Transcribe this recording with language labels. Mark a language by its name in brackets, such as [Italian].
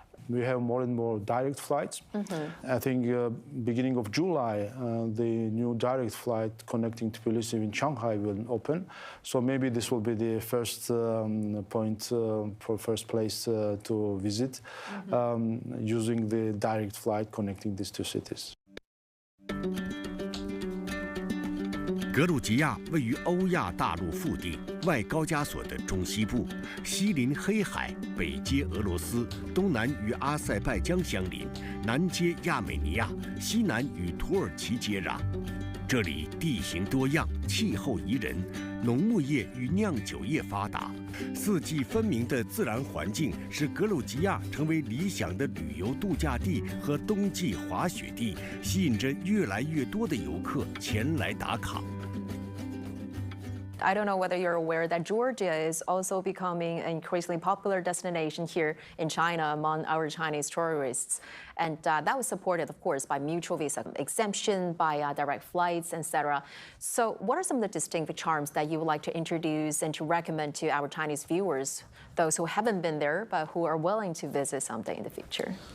[English] We have more and more direct flights. I think beginning of July, the new direct flight connecting Tbilisi in Shanghai will open. So maybe this will be the first point for first place to visit, using the direct flight connecting these two cities. [Chinese] 格鲁吉亚位于欧亚大陆腹地外高加索的中西部，西临黑海，北接俄罗斯，东南与阿塞拜疆相邻，南接亚美尼亚，西南与土耳其接壤。这里地形多样，气候宜人，农牧业与酿酒业发达，四季分明的自然环境使格鲁吉亚成为理想的旅游度假地和冬季滑雪地，吸引着越来越多的游客前来打卡。 [English] I don't know whether you're aware that Georgia is also becoming an increasingly popular destination here in China among our Chinese tourists. And that was supported, of course, by mutual visa exemption, by direct flights, etc. So what are some of the distinctive charms that you would like to introduce and to recommend to our Chinese viewers, those who haven't been there but who are willing to visit someday in the future?